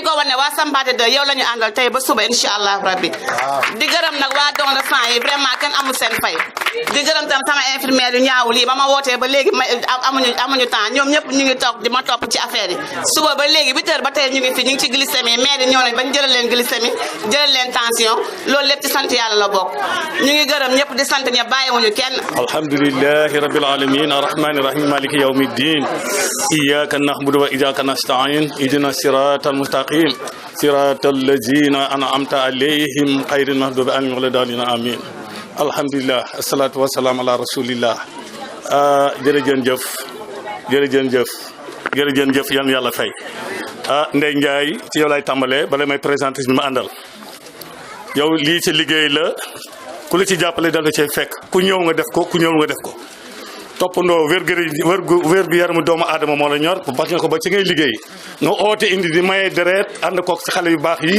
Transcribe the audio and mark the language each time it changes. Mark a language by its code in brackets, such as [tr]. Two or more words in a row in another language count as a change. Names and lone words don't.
[wo] ko wane waa Sampaate 2 yow la ñu àndal tey ba suba [ar] إن شاء الله ربي [wo] di gërëm nag waa don de sang yi vraiment kenn amul seen fay di gërëm tam sama infirmière yu ñaaw lii ba ma wootee ba léegi amuñu temps ñoom ñëpp ñu ngi toog di ma topp ci affaire yi suba ba léegi 8 heures ba tey ñu ngi fi ñu ngi ci glycémie maire yi ñëw nañ bañ jëlal leen glycémie jëlal leen tension loolu lépp ci sant yàlla la bokk ñu ngi gërëm ñëpp di sant ñëpp bàyyiwuñu kenn [ar] الحمد لله رب العالمين الرحمن الرحيم مالك يوم الدين إياك نعبد وإياك نستعين اهدنا الصراط المستقيم صراط الذين أنعمت عليهم غير المغضوب عليهم ولا الضالين آمين الحمد لله الصلاة والسلام على رسول الله [wo] jërëjëf yan yàlla fay Ndeye Ndiaye ci yow lay tàmbalee bala may présenter bi ma àndal yow lii ci liggéey la ku la ci jàppale dal da cay fekk ku ñëw nga def ko ku ñëw nga def ko toppandoo wér gu yaramu doomu aadama moo la ñor [fr] parce que [wo] ko ba ci ngay liggéey nga oote indi di maye deret ànd koog si xale yu baax yi